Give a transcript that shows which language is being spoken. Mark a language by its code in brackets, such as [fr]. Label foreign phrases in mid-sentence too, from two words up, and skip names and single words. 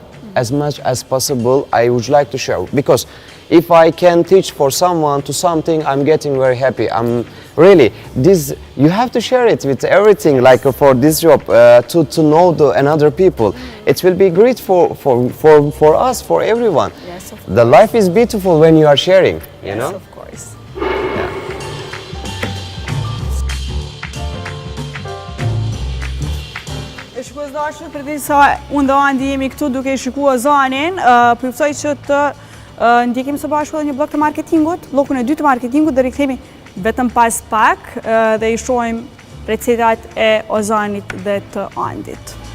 [en] As much as possible, I would like to share, because if I can teach for someone to something, I'm getting very happy. I'm really this. You have to share it with everything, like for this job, to know another people. It will be great for us, for everyone. Yes, of The life is beautiful when you are sharing. You know. Of course. [sq] E shikues dashur, përderisa unë dhe Andi jemi këtu duke i shikuar Ozanin, po juftoj që të ndjekim së bashku edhe një blok të marketingut, blokun e dytë të marketingut, dhe rikthehemi vetëm pas pak dhe i shohim recetat e Ozanit dhe të Andit.